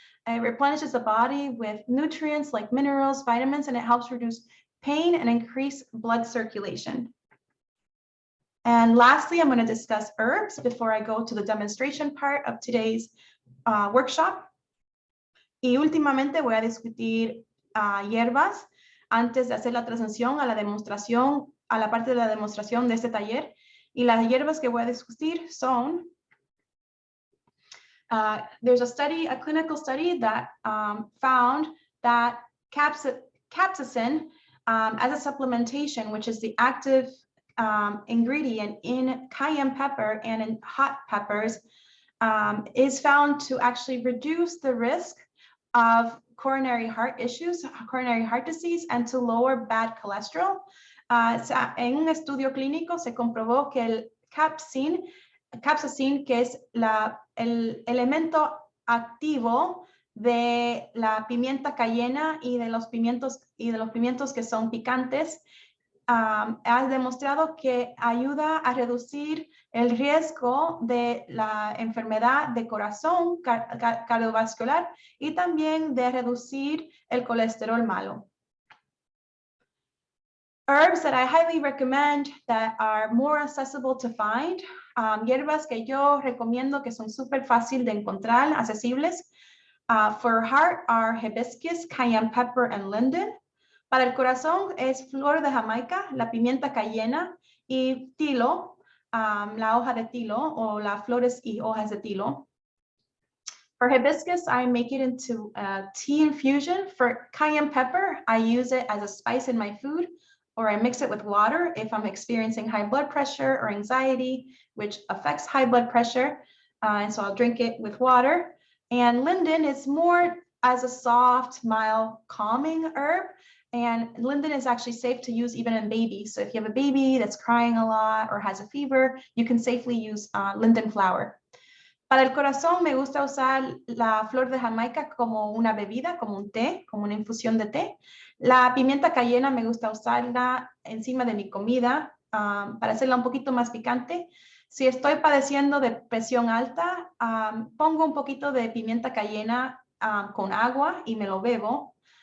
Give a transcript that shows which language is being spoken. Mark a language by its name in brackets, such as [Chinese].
[English] It replenishes the body with nutrients like minerals, vitamins, and it helps reduce pain and increase blood circulation. And lastly, I'm going to discuss herbs before I go to the demonstration part of today's workshop. [Spanish] Y últimamente voy a discutir hierbas antes de hacer la transición a la demostración, a la parte de la demostración de este taller. Y las hierbas que voy a discutir son, [English] there's a study, a clinical study that found that capsaicin as a supplementation, which is the active ingredient in cayenne pepper and in hot peppers, is found to actually reduce the risk of coronary heart issues, coronary heart disease, and to lower bad cholesterol. [Spanish] En un estudio clínico se comprobó que el capsaicin, que es el elemento activo de la pimienta cayena y de los pimientos que son picantes, ha demostrado que ayuda a reducir el riesgo de la enfermedad de corazón cardiovascular y también de reducir el colesterol malo. [English] Herbs that I highly recommend that are more accessible to find, [Spanish] hierbas que yo recomiendo que son súper fácil de encontrar, accesibles. [English] For heart are hibiscus, cayenne pepper, and linden. [Spanish] Para el corazón es flor de Jamaica, la pimienta cayena y tilo, la hoja de tilo o las flores y hojas de tilo. [English] For hibiscus, I make it into a tea infusion. For cayenne pepper, I use it as a spice in my food, or I mix it with water if I'm experiencing high blood pressure or anxiety, which affects high blood pressure. And so I'll drink it with water. And linden is more as a soft, mild, calming herb. And linden is actually safe to use even in babies. So if you have a baby that's crying a lot or has a fever, you can safely use linden flower. [Spanish] Para el corazón me gusta usar la flor de Jamaica como una bebida, como un té, como una infusión de té. La pimienta cayena me gusta usarla encima de mi comida para hacerla un poquito más picante. Si estoy padeciendo de presión alta, pongo un poquito de pimienta cayena con agua y me lo bebo.